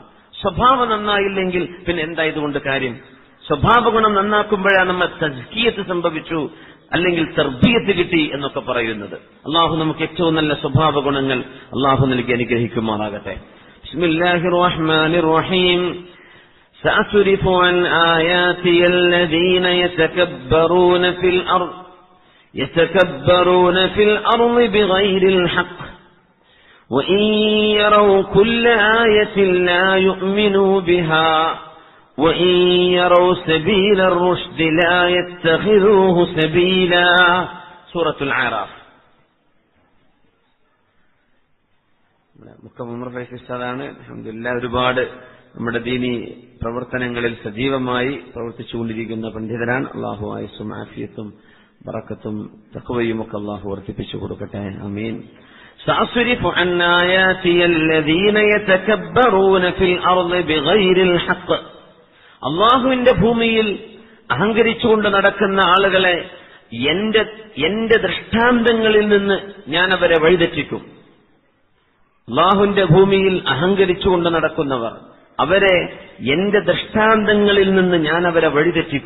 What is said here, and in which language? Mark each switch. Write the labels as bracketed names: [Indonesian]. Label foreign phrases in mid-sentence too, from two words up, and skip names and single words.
[Malayalam] സ്വഭാവം നന്നായില്ലെങ്കിൽ പിന്നെ എന്താ ഇതുകൊണ്ട് കാര്യം? സ്വഭാവ ഗുണം നന്നാക്കുമ്പോഴാണ് നമ്മൾ തസ്കിയത്ത് സംഭവിച്ചു, അല്ലെങ്കിൽ തർബിയത്ത് കിട്ടി എന്നൊക്കെ പറയുന്നത്. അള്ളാഹു നമുക്ക് ഏറ്റവും നല്ല സ്വഭാവ ഗുണങ്ങൾ അള്ളാഹു നൽകി അനുഗ്രഹിക്കുമാറാകട്ടെ. [Arabic] بسم الله الرحمن الرحيم. سأصرف عن آياتي الذين يتكبرون في الأرض بغير الحق وإن يروا كل آية لا يؤمنوا بها وإن يروا سبيل الرشد لا يتخذوه سبيلا. سورة الأعراف. [Malayalam] മുക്കമ്മർ ഫൈസിസ്താദാണ്. അൽഹംദുലില്ലാഹ് ഒരുപാട് നമ്മുടെ ദീനി പ്രവർത്തനങ്ങളിൽ സജീവമായി പ്രവർത്തിച്ചുകൊണ്ടിരിക്കുന്ന പണ്ഡിതനാണ്. അള്ളാഹു ആയുസ്സും ആഫിയത്തും ബറക്കത്തും തഖ്വയും ഒക്കെ അള്ളാഹു വർദ്ധിപ്പിച്ചു കൊടുക്കട്ടെ. ആമീൻ. [Arabic] سأصرف عن آياتي الذين يتكبرون في الأرض بغير الحق. [Malayalam] അള്ളാഹുവിന്റെ ഭൂമിയിൽ അഹങ്കരിച്ചുകൊണ്ട് നടക്കുന്ന ആളുകളെ എന്റെ ദൃഷ്ടാന്തങ്ങളിൽ നിന്ന് ഞാൻ അവരെ വഴിതെറ്റിക്കും. അള്ളാഹുവിന്റെ ഭൂമിയിൽ അഹങ്കരിച്ചുകൊണ്ട് നടക്കുന്നവർ, അവരെ എന്റെ ദൃഷ്ടാന്തങ്ങളിൽ നിന്ന് ഞാൻ അവരെ വഴിതെറ്റിക്കും.